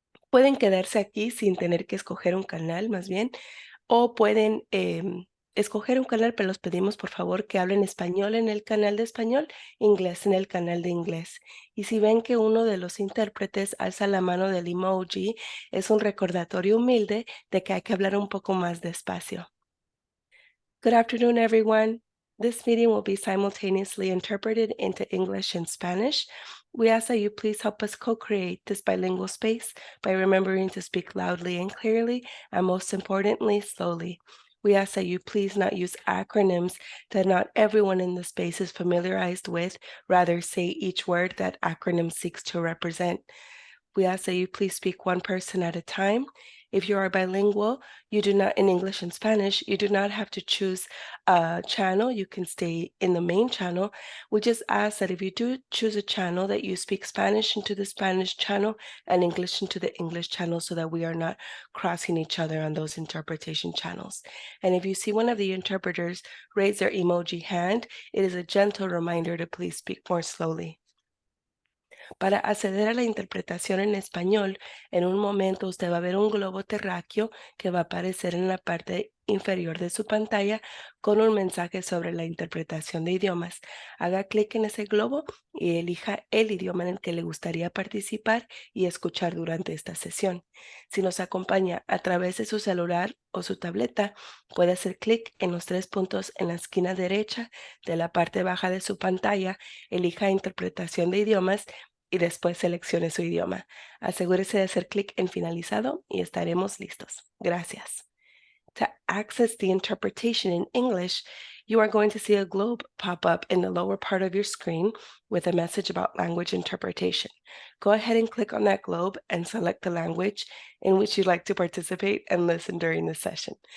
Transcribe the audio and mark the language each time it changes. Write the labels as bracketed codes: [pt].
[es] Pueden quedarse aquí sin tener que escoger un canal, más bien, o pueden escoger un canal, pero los pedimos por favor que hablen español en el canal de español, inglés en el canal de inglés. Y si ven que uno de los intérpretes alza la mano del emoji, es un recordatorio humilde de que hay que hablar un poco más despacio. [en] Good afternoon, everyone. This meeting will be simultaneously interpreted into English and Spanish. We ask that you please help us co-create this bilingual space by remembering to speak loudly and clearly, and most importantly, slowly. We ask that you please not use acronyms that not everyone in the space is familiarized with, rather say each word that acronym seeks to represent. We ask that you please speak one person at a time. If you are bilingual, you do not, in English and Spanish, you do not have to choose a channel. You can stay in the main channel. We just ask that if you do choose a channel, that you speak Spanish into the Spanish channel and English into the English channel, so that we are not crossing each other on those interpretation channels. And if you see one of the interpreters raise their emoji hand, it is a gentle reminder to please speak more slowly. [es] Para acceder a la interpretación en español, en un momento usted va a ver un globo terráqueo que va a aparecer en la parte inferior de su pantalla con un mensaje sobre la interpretación de idiomas. Haga clic en ese globo y elija el idioma en el que le gustaría participar y escuchar durante esta sesión. Si nos acompaña a través de su celular o su tableta, puede hacer clic en los 3 puntos en la esquina derecha de la parte baja de su pantalla, elija interpretación de idiomas y después seleccione su idioma. Asegúrese de hacer clic en finalizado y estaremos listos. Gracias. [en] To access the interpretation in English, you are going to see a globe pop up in the lower part of your screen with a message about language interpretation. Go ahead and click on that globe and select the language in which you'd like to participate and listen during the session.